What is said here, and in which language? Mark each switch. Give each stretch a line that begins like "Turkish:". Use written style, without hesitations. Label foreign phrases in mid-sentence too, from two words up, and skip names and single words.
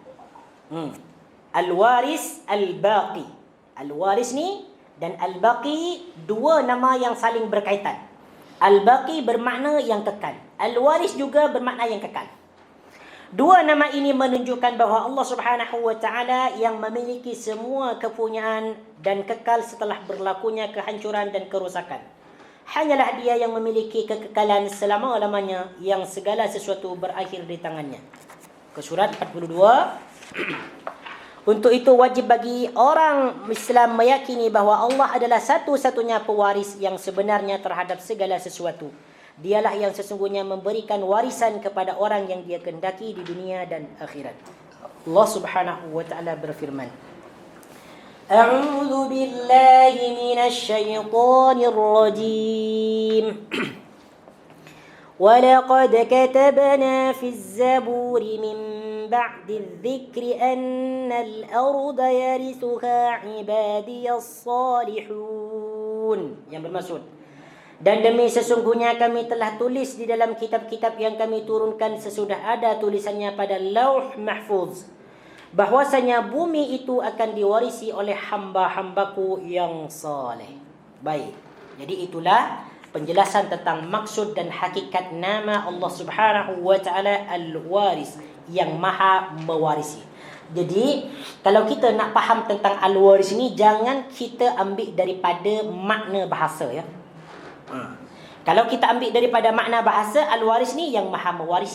Malay: Al-Waris, Al-Baqi. Al-Waris ni dan Al-Baqi dua nama yang saling berkaitan. Al-Baqi bermakna yang kekal. Al-Waris juga bermakna yang kekal. Dua nama ini menunjukkan bahawa Allah
Arabic: سبحانه وتعالى
Malay: yang memiliki semua kepunyaan dan kekal setelah berlakunya kehancuran dan kerosakan. Hanyalah Dia yang memiliki kekekalan selama-lamanya, yang segala sesuatu berakhir di tangannya. Ke surat 42. Untuk itu wajib bagi orang Islam meyakini bahawa Allah adalah satu-satunya pewaris yang sebenarnya terhadap segala sesuatu. Dialah yang sesungguhnya memberikan warisan kepada orang yang Dia kehendaki di dunia dan akhirat. Allah
Arabic: سبحانه وتعالى
Malay: berfirman,
Arabic: أعوذ بالله من الشيطان الرجيم. وَلَقَدْ كَتَبْنَا فِي الزَّبُورِ مِنْ بَعْدِ الذِّكْرِ أَنَّ الْأَرْضَ يَرِثُهَا عِبَادِيَ الصَّالِحُونَ.
Malay: Yang bermaksud, dan demi sesungguhnya kami telah tulis di dalam kitab-kitab yang kami turunkan sesudah ada tulisannya pada Lauh Mahfuz, bahwasanya bumi itu akan diwarisi oleh hamba-hambaku yang saleh. Baik. Jadi itulah penjelasan tentang maksud dan hakikat nama Allah
Arabic: سبحانه وتعالى
Malay: Al-Waris, yang maha mewarisi. Jadi kalau kita nak faham tentang Al-Waris ini, jangan kita ambil daripada makna bahasa ya. Kalau kita ambil daripada makna bahasa, Al-Waris ni yang maha mewarisi.